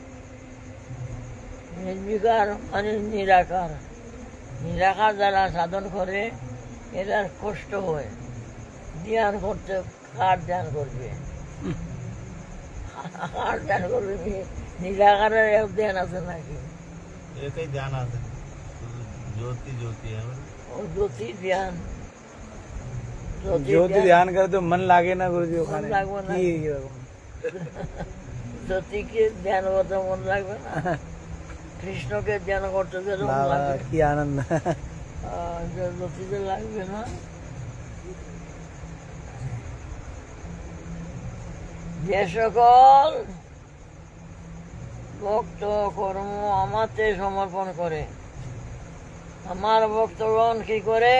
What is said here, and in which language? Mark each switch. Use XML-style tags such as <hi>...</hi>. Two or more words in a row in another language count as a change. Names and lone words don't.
<bn>নির্বিকার মানে নিরাকার, নিরাকার যারা সাধন করে এরা কষ্ট হয়। ধ্যান করতে কার ধ্যান করবে, কার ধ্যান করবে? নিরাকারের এক ধ্যান আছে নাকি? একই ধ্যান আছে, জ্যোতি জ্যোতি ও জ্যোতি ধ্যান, জ্যোতি ধ্যান করে তো মন লাগে না গুরুজি मन ওখানে লাগবে না। কি এরকম? জ্যোতিকে ধ্যান করতে মন লাগবে না? কৃষ্ণকে ধ্যান করতে গেলে মন বাবা লাগবে, কি আনন্দ। জ্যোতিতে লাগবে না। যে সকল ভক্ত কর্ম আমাতে সমর্পণ করে, আমার ভক্তগণ কি করে?</bn>